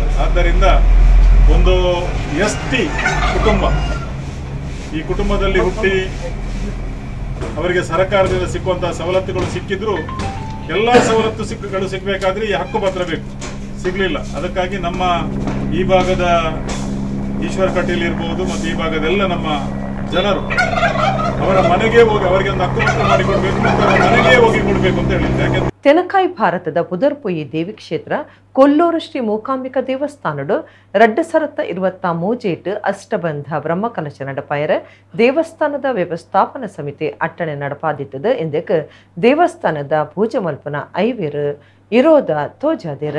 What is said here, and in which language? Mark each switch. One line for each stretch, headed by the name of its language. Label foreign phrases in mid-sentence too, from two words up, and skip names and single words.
Kannada: ಆದ್ದರಿಂದ ಒಂದು ST ಕುಟುಂಬ, ಈ ಕುಟುಂಬದಲ್ಲಿ ಹುಟ್ಟಿ ಅವರಿಗೆ ಸರ್ಕಾರದಿಂದ ಸಿಕ್ಕುವಂತಹ ಸವಲತ್ತುಗಳು ಸಿಕ್ಕಿದ್ರು ಎಲ್ಲಾ ಸವಲತ್ತುಗಳು ಸಿಗಬೇಕಾದ್ರೆ ಈ ಹಕ್ಕುಪತ್ರ ಬೇಕು, ಸಿಗ್ಲಿಲ್ಲ. ಅದಕ್ಕಾಗಿ ನಮ್ಮ ಈ ಭಾಗದ ಈಶ್ವರ ಕಟೀಲ್ ಇರ್ಬೋದು ಮತ್ತು ಈ ಭಾಗದೆಲ್ಲ ನಮ್ಮ ಜನರು ಅವರ ಮನೆಗೆ ಹೋಗಿ ಅವರಿಗೆ ಒಂದು ಹಕ್ಕುಪತ್ರ ಮಾಡಿಕೊಡ್ಬೇಕು ಮತ್ತು ಅವರ ಮನೆಗೆ ಹೋಗಿ ಕೊಡಬೇಕು ಅಂತ ಹೇಳಿದ್ರು. ಯಾಕೆಂದ್ರೆ
Tulu: ತೆನಕಾಯಿ ಭಾರತದ ಪುದರ್ಪುಯಿ ದೇವಿ ಕ್ಷೇತ್ರ ಕೊಲ್ಲೂರು ಶ್ರೀ ಮೂಕಾಂಬಿಕಾ ದೇವಸ್ಥಾನಡು 2023 ಅಷ್ಟಬಂಧ ಬ್ರಹ್ಮಕಲಶ ನಡಪಾಯರ ದೇವಸ್ಥಾನದ ವ್ಯವಸ್ಥಾಪನಾ ಸಮಿತಿ ಅಟ್ಟಣೆ ನಡಪಾದಿತ್ತದು ಎಂದಕ್ಕೆ ದೇವಸ್ಥಾನದ ಪೂಜೆ ಮಲ್ಪನ ಐವೇರು ಇರೋದ ತೋಜಾದೇರ.